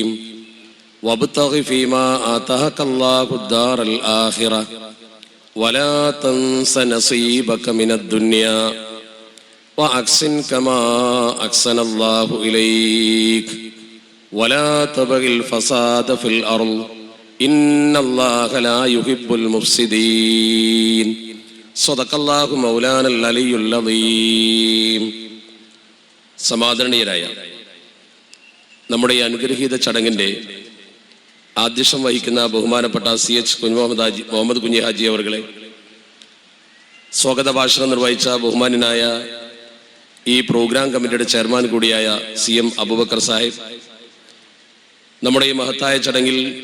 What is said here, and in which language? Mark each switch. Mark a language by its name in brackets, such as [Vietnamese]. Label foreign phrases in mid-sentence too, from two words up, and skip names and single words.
[Arabic] وابتغ فيما آتاك الله الدار الآخرة ولا تنس نصيبك من الدنيا وأحسن كما أحسن الله إليك ولا تبغ الفساد في الأرض إن الله لا يحب المفسدين. صدق الله مولانا العلي العظيم. [Malayalam] സമാദരണീയരായ നമ്മുടെ ഈ അനുഗ്രഹീത ചടങ്ങിൻ്റെ ആദ്യക്ഷം വഹിക്കുന്ന ബഹുമാനപ്പെട്ട CH മുഹമ്മദ് കുഞ്ഞി ഹാജി അവർകളെ, സ്വാഗത ഭാഷണം നിർവഹിച്ച ബഹുമാനായ ഈ പ്രോഗ്രാം കമ്മിറ്റിയുടെ ചെയർമാൻ കൂടിയായ CM അബൂബക്കർ സാഹിബ്, നമ്മുടെ ഈ മഹത്തായ ചടങ്ങിൽ